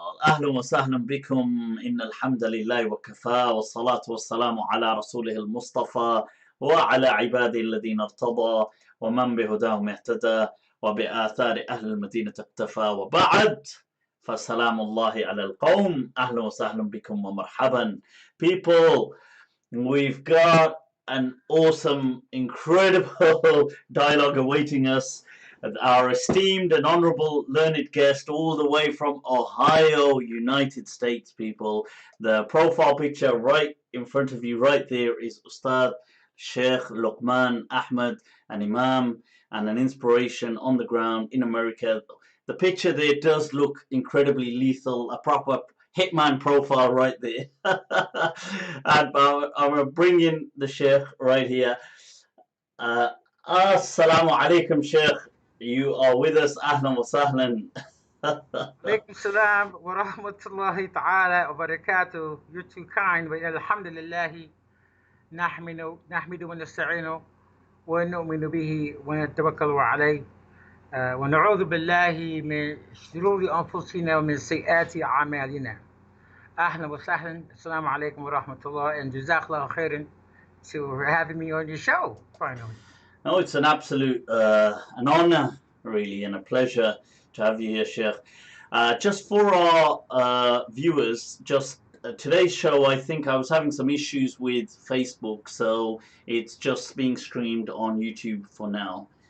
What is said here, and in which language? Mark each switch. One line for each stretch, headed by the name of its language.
Arabic: أهلا وسهلا بكم إن الحمد لله وكفى والصلاة والسلام على رسوله المصطفى وعلى عباده الذين ارتضى ومن بهداهم اهتدى وبآثار أهل المدينة اقتفى وبعد فسلام الله على القوم أهلا وسهلا بكم ومرحبا.
English: People, we've got an awesome, incredible dialogue awaiting us. Our esteemed and honorable learned guest, all the way from Ohio, United States, people. The profile picture right in front of you, right there, is Ustad Shaykh Luqman Ahmad, an Imam and an inspiration on the ground in America. The picture there does look incredibly lethal, a proper hitman profile right there. And I'm going to bring in the Sheikh right here. Uh, Assalamu alaikum, Sheikh. You are with us.
Arabic: Ahlan wa sahlan. عليكم السلام ورحمة الله تعالى وبركاته.
English: You're too kind.
Arabic: الحمد لله نحمد ونستعينه ونؤمن به ونتوكل عليه ونعوذ بالله من شرور أنفسنا ومن سيئات أعمالنا. أهلا وسهلا. السلام عليكم ورحمة الله
English: and
Arabic: جزاك الله خيرا
English: for having me on your show finally. No, it's an absolute an honor, really, and a pleasure to have you here, Sheikh. Just for our viewers, just today's show, I think I was having some issues with Facebook, so it's just being streamed on YouTube for now.